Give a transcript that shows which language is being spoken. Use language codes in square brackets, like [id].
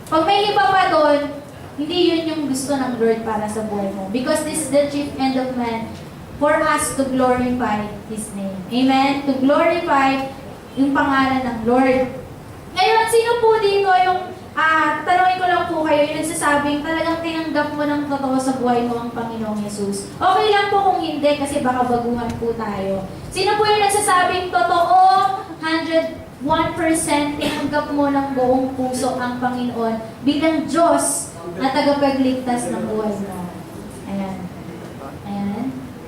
[tl] Pag may iba pa doon, hindi yun yung gusto ng Lord para sa buhay mo. [en] Because this is the chief end of man for us to glorify His name. [tl] Amen? [en] To glorify [tl] yung pangalan ng Lord. Ngayon, sino po dito yung tanongin ko lang po kayo, yung nagsasabing talagang tinanggap mo ng totoo sa buhay mo ang Panginoong Yesus. Okay lang po kung hindi kasi baka baguhan po tayo. Sino po yung nagsasabing totoo, 101% tinanggap mo ng buong puso ang Panginoon bilang Diyos na tagapagligtas ng buhay mo? Ayan. Ayan.